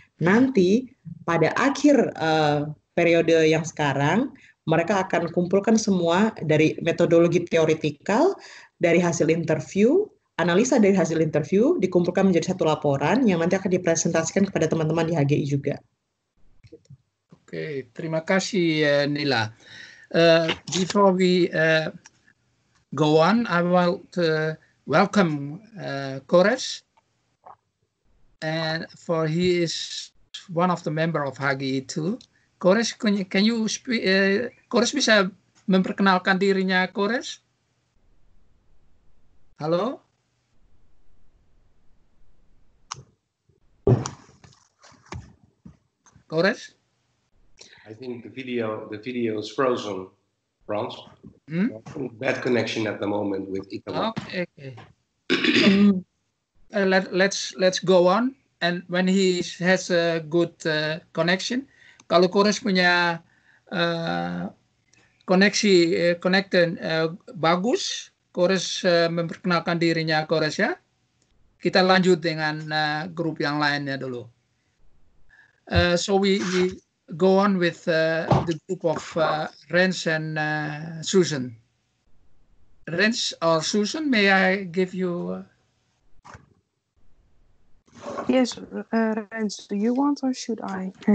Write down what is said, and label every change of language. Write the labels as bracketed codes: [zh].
[id] Nanti pada akhir periode yang sekarang mereka akan kumpulkan semua dari metodologi teoretikal, dari hasil interview, analisa dari hasil interview, dikumpulkan menjadi satu laporan yang nanti akan dipresentasikan kepada teman-teman di HGI juga. Oke, terima kasih Nila. [en] Before we go on, I want to welcome Kores, and for he is one of the member of HGI too. Kores, can you speak? [id] Kores bisa memperkenalkan dirinya, Kores? Halo? Kores? [en] I think the video is frozen, Frans. Bad connection at the moment with Itamar. Okay. Let's go on, and when he has a good connection, [id] kalau Kores punya connection bagus, Kores memperkenalkan dirinya, Kores ya. Kita lanjut dengan grup yang lainnya dulu. [en] So we go on with the group of Rens and Susan. Rens or Susan, may I give you? Yes, Rens, do you want or should I?